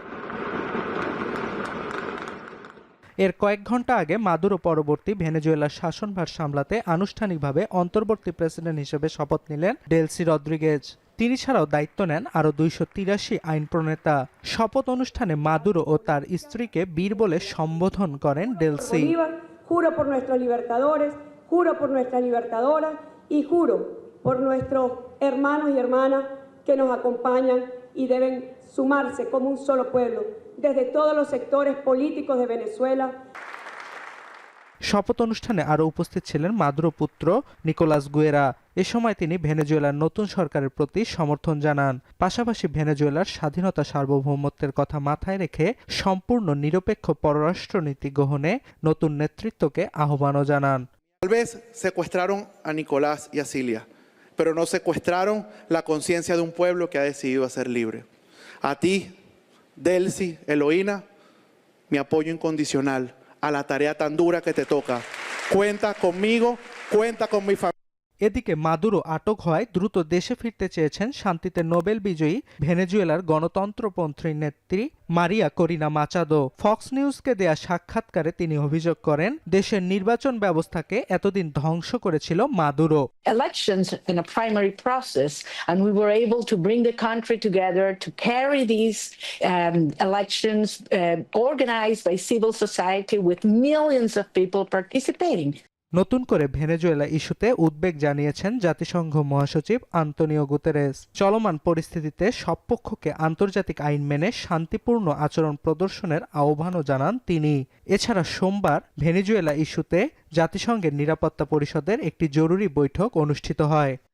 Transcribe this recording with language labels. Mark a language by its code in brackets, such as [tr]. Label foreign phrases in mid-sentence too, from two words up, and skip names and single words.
[bn] এর কয়েক ঘন্টা আগে মাদুরো পরবর্তী ভেনেজুয়েলার শাসনভার সামলাতে আনুষ্ঠানিকভাবে অন্তর্বর্তী প্রেসিডেন্ট হিসেবে শপথ নিলেন ডেলসি রদ্রিগেজ। তিনি ছাড়াও দায়িত্ব নেন আরও 283 আইন প্রণেতা। শপথ অনুষ্ঠানে মাদুরো ও তার স্ত্রীকে বীর বলে সম্বোধন করেন ডেলসি। [es] Juro por nuestros libertadores, juro por nuestras libertadoras y juro por nuestros hermanos y hermanas que nos acompañan y deben sumarse como un solo pueblo desde todos los sectores políticos de Venezuela. [bn] শপথ অনুষ্ঠানে আরও উপস্থিত ছিলেন মাদুরো পুত্র নিকোলাস গুয়েরা। এ সময় তিনি ভেনেজুয়েলার নতুন সরকারের প্রতি সমর্থন জানান। পাশাপাশি ভেনেজুয়েলার স্বাধীনতা সার্বভৌমত্বের কথা মাথায় রেখে সম্পূর্ণ নিরপেক্ষ পররাষ্ট্রনীতি গ্রহণে নতুন নেতৃত্বকে আহ্বানও জানান। [es] Tal vez secuestraron a Nicolás y a Cilia, pero no secuestraron la conciencia de un pueblo que ha decidido ser libre. A ti, Delcy, Eloína, mi apoyo incondicional a la tarea tan dura que te toca. Cuenta conmigo, cuenta con mi familia. [bn] এদিকে মাদুরো আটক হয় দ্রুত দেশে ফিরতে চেয়েছেন শান্তিতে নোবেল বিজয়ী ভেনেজুয়েলার গণতন্ত্রপন্থী নেত্রী মারিয়া করিনা মাচাদো। ফক্স নিউজকে দেয়া সাক্ষাৎকারে তিনি অভিযোগ করেন, দেশের নির্বাচন ব্যবস্থাকে এতদিন ধ্বংস করেছিল মাদুরো। [en] Elections in a primary process, and we were able to bring the country together to carry these elections organized by civil society with millions of people participating. [bn] নতুন করে ভেনেজুয়েলা ইস্যুতে উদ্বেগ জানিয়েছেন জাতিসংঘ মহাসচিব আন্তোনিও গুতেরেস। চলমান পরিস্থিতিতে সব পক্ষকে আন্তর্জাতিক আইন মেনে শান্তিপূর্ণ আচরণ প্রদর্শনের আহ্বানও জানান তিনি। এছাড়া সোমবার ভেনেজুয়েলা ইস্যুতে জাতিসংঘের নিরাপত্তা পরিষদের একটি জরুরি বৈঠক অনুষ্ঠিত হয়।